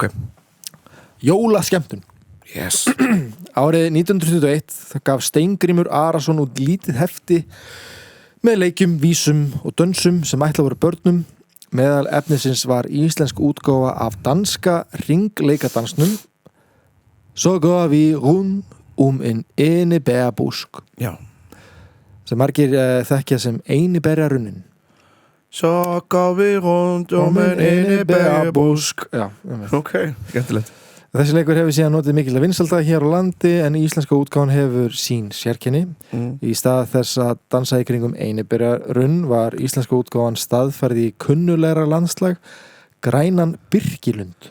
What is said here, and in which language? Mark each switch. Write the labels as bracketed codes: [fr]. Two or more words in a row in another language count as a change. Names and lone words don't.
[is] Jólaskemmtun. Yes. Árið 1921 það gaf Steingrímur Arason út lítið hefti með leikjum, vísum og dönsum sem ætla voru börnum. Meðal efnisins var íslensk útgáfa af danska ringleikadansnum Så går vi rundt en enebærbusk. Já. Sem margir þekkja sem einibærarunnin. [da] Så går vi rundt en enebærbusk. [is] Já, ok, skemmtilegt. Þessi leikur hefur síðan notið mikilvæg vinsælda hér á landi en íslenska útgáfan hefur sín sérkenni. Í stað þess að dansa í kringum einibærarunn var íslenska útgáfan staðfærð í kunnulegra landslag Grænan Birkilund.